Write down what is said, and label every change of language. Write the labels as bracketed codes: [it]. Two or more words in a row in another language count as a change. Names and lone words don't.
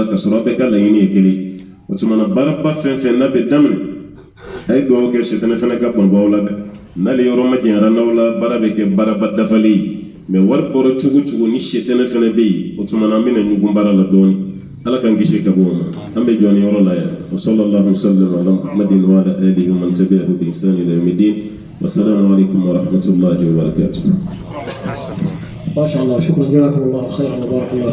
[bm] ka sɔrɔ a bɛɛ ka laɲini ye kelen o tuma na baaraba fɛn fɛn n'a bɛ daminɛ a ye dugawu kɛ sitɛnɛ fana ka ban bɔ aw la dɛ n'ale yɔrɔ ma janyara n'aw la baara bɛ kɛ baaraba dafalen ye mais wari bɔra cogo cogo ni sitɛnɛ fana bɛ yen o tuma na an bɛna ɲugun baara la dɔɔni Ala k'an kisi ka bɔ o ma an bɛ jɔ ni yɔrɔ la yan [ar] وصلى الله سلم على محمد وعلى آله ومن تبعه بإحسان إلى يوم الدين والسلام عليكم ورحمة الله وبركاته. ما شاء الله شكرا جزاكم الله خيرا وبارك الله